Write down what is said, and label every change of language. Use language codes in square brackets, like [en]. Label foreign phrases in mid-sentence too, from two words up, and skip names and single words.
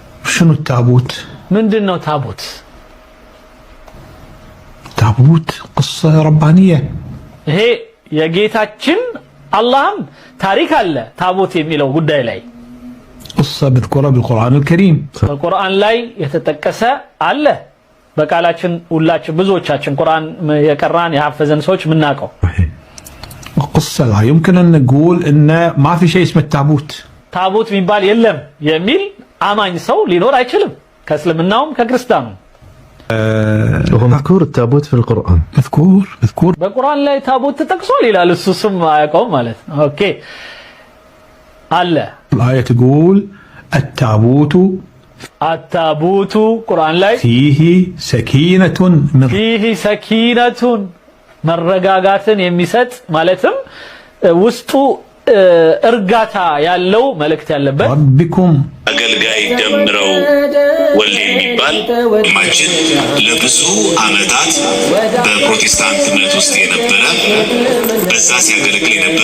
[ar] شنو التابوت؟ [am] ምንድነው ታቦት? [ar] تابوت قصة ربانية [am] ይሄ የጌታችን አላህም ታሪክ አለ ታቦት የሚለው ጉዳይ ላይ [ar] قصة بذكرها بالقرآن الكريم [am] በቁርአን ላይ የተጠቀሰ አለ በቃላችን ሁላችን ብዙዎቻችን ቁርአን የቀራን የሐፈዘን ሰዎች ምናቀው [ar] قصة لا يمكن أن نقول إن ما في شيء اسمه التابوت [am] ታቦት የሚባል የለም የሚል አማኝ ሰው ሊኖር አይችልም ከእስልምናውም ከክርስቲያኑም [ar] هو مذكور التابوت في القرآن مذكور [am] በቁርአን ላይ ታቦት ተጠቅሷል ይላል እሱ ስም አያውቀውም ማለት ነው ኦኬ አለ [ar] الآية تقول التابوت [am] ቁርአን ላይ [ar] فيه سكينة [am] መረጋጋትን የሚሰጥ ማለትም ውስጡ እርጋታ ያለው መልእክት ያለበት ربكم አገልጋይ ደምረው ወልድ የሚባል ማችን ለብዙ ዓመታት በፕሮቴስታንት እምነት ውስጥ የነበረ በዛ ሲያገለግል የነበረ